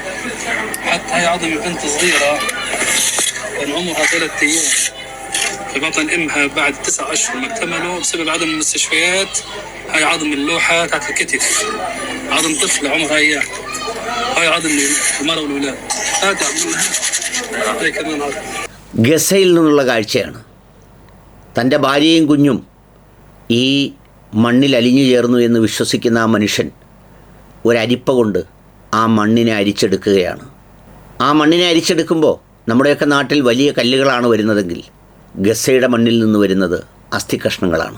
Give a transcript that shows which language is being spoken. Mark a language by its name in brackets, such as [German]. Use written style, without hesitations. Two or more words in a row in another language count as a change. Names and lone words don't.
[Arabic] حتى هاي عظم بنت صغيرة كان عمرها 3 أيام في بطن أمها بعد 9 أشهر ما اكتملوا بسبب عدم المستشفيات. هاي عظم اللوحة تحت الكتف، عظم طفلة عمرها أيام. هاي عظم المرأة والولاد. هذا هاي كمان عظم. [Malayalam] ഗസയിൽ നിന്നുള്ള കാഴ്ചയാണ്. തൻ്റെ ഭാര്യയും കുഞ്ഞും ഈ മണ്ണിൽ അലിഞ്ഞു ചേർന്നു എന്ന് വിശ്വസിക്കുന്ന ആ മനുഷ്യൻ ഒരരിപ്പ കൊണ്ട് ആ മണ്ണിനെ അരിച്ചെടുക്കുകയാണ്. ആ മണ്ണിനെ അരിച്ചെടുക്കുമ്പോൾ നമ്മുടെയൊക്കെ നാട്ടിൽ വലിയ കല്ലുകളാണ് വരുന്നതെങ്കിൽ ഗസയുടെ മണ്ണിൽ നിന്ന് വരുന്നത് അസ്ഥികഷ്ണങ്ങളാണ്.